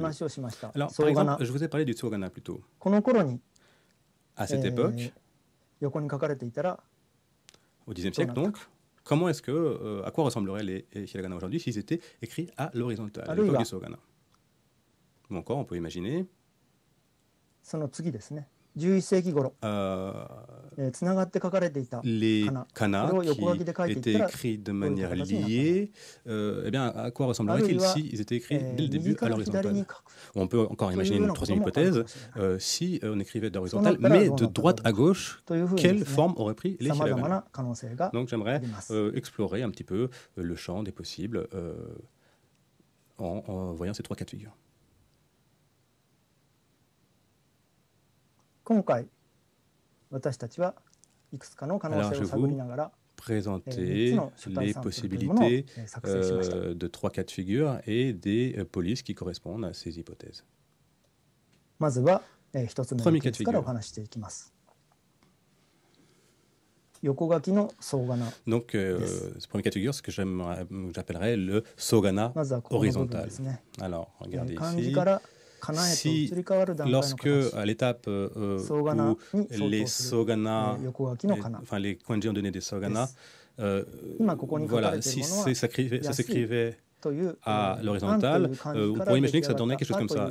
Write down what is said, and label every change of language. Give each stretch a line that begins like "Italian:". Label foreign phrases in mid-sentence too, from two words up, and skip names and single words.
French: Alors par exemple, je vous ai parlé du tsogana plus tôt. À cette époque, au Xe siècle donc, comment est-ce que, à quoi ressembleraient les hiragana aujourd'hui s'ils étaient écrits à l'horizontale, à l'époque du tsogana? Ou encore, on peut imaginer
Japanese: 11 世紀頃、つながって書かれていた
French: les kanas qui étaient écrits de manière liée, eh bien, à quoi ressembleraient-ils s'ils étaient écrits dès le début à l'horizontale? On peut encore imaginer une troisième hypothèse, si on écrivait d'horizontale, mais de droite à gauche, quelle forme auraient pris les hiragana? Donc j'aimerais explorer un petit peu le champ des possibles en voyant ces trois cas de figure.
Japanese: 今回私たちはいくつかの可能性を探りながら
French: présenter les possibilités de trois cas de figure et des polices qui correspondent à ces hypothèses.
Japanese: まずは一つ目のケースからお話していきます。横書きの総仮名。
French: Donc, ce premier cas de figure, c'est ce que j'appellerais le sogana horizontal. Alors, regardez ici. Si, lorsque à l'étape où les sogana, enfin les kanji ont donné des sogana, voilà, si ça s'écrivait à l'horizontale, on pourrait imaginer que ça donnait quelque chose comme ça.